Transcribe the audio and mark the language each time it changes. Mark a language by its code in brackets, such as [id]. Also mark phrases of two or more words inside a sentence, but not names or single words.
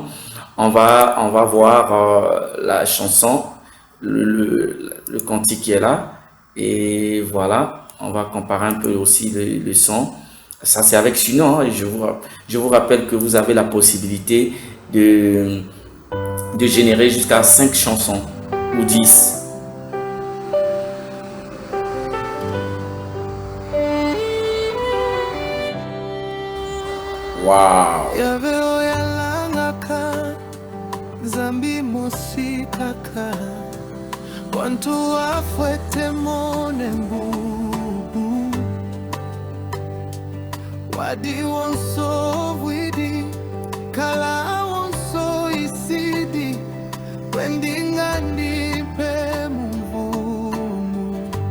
[fr] On va voir la chanson, le cantique qui est là. Et voilà, on va comparer un peu aussi le son. Ça, c'est avec Suno. Hein, et je vous rappelle que vous avez la possibilité de générer jusqu'à 5 chansons ou 10. Wow. [lua] Zambi musikaka Wantu afwete mone mbubu Wadi wonso widi Kala wonso isidi Wendinga nipe mvumu